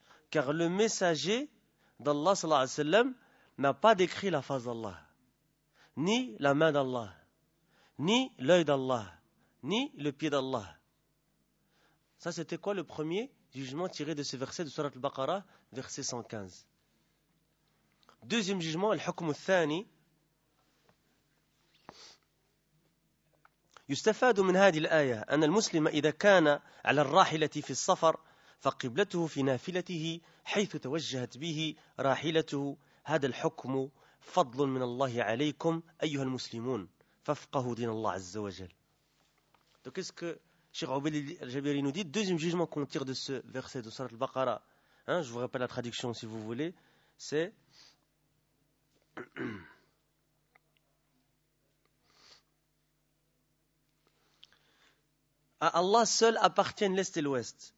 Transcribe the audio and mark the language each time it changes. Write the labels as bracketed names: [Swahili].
[French] Car le messager d'Allah sallallahu alayhi wa sallam n'a pas décrit la face d'Allah, ni la main d'Allah, ni l'œil d'Allah, ni le pied d'Allah. Ça, c'était quoi le premier jugement tiré de ce verset de Surat al-Baqara, verset 115. Deuxième jugement, al-hukm al-thani. [Arabic] يستفاد من هذه الآية أن المسلم إذا كان على الراحلة في السفر فقبلته في نافلته حيث توجهت به راحلته هذا الحكم فضل من الله عليكم أيها المسلمون فافقهوا دين الله عز وجل. [French] Donc qu'est-ce que Cheikh Oubaid al-Jabiri nous dit? Deuxième jugement qu'on tire de ce verset de Sourate al-Baqara, hein, je vous rappelle la traduction si vous voulez, c'est à Allah seul appartiennent l'Est et l'Ouest.